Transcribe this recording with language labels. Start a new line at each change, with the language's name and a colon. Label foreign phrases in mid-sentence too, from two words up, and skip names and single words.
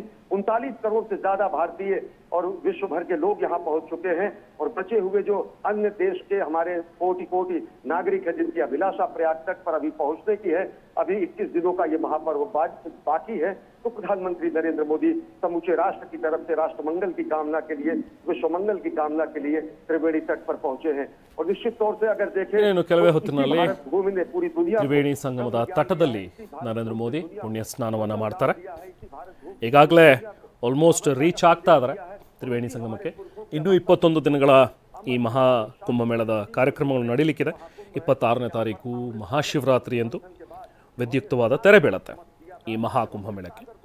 Hindi: 39 करोड़ से ज्यादा भारतीय और विश्व भर के लोग यहाँ पहुंच चुके हैं और बचे हुए जो अन्य देश के हमारे कोटि कोटि नागरिक है जिनकी अभिलाषा प्रयाग तक पर अभी पहुंचने की है, अभी 21 दिनों का ये महापर्व बाकी है। तो प्रधानमंत्री नरेंद्र मोदी समूचे राष्ट्र की तरफ से राष्ट्र मंगल की कामना के लिए, विश्व मंगल की कामना के लिए त्रिवेणी तट पर पहुंचे हैं। और निश्चित तौर से अगर देखें
Kannada: ಕೆಲವೇ ಹೊತ್ತಿನಲ್ಲಿ
Hindi: भूमि ने पूरी दुनिया
Kannada: ತ್ರಿವೇಣಿ ಸಂಗಮದ ತಟದಲ್ಲಿ ನರೇಂದ್ರ ಮೋದಿ ಪುಣ್ಯ ಸ್ನಾನವನ್ನು ಮಾಡ್ತಾರೆ. ಈಗಾಗಲೇ
English: almost reach
Kannada: ಆಗ್ತಾ ಇದ್ದಾರೆ ತ್ರಿವೇಣಿ ಸಂಗಮಕ್ಕೆ. ಇನ್ನೂ 21 ದಿನಗಳ ಈ ಮಹಾ ಕುಂಭಮೇಳದ ಕಾರ್ಯಕ್ರಮಗಳು ನಡೀಲಿಕ್ಕಿದೆ. 26ನೇ ತಾರೀಕು ಮಹಾಶಿವರಾತ್ರಿ ಎಂದು ವಿದ್ಯುಕ್ತವಾದ ತೆರೆ ಬೀಳುತ್ತೆ ಈ ಮಹಾ ಕುಂಭಮೇಳಕ್ಕೆ.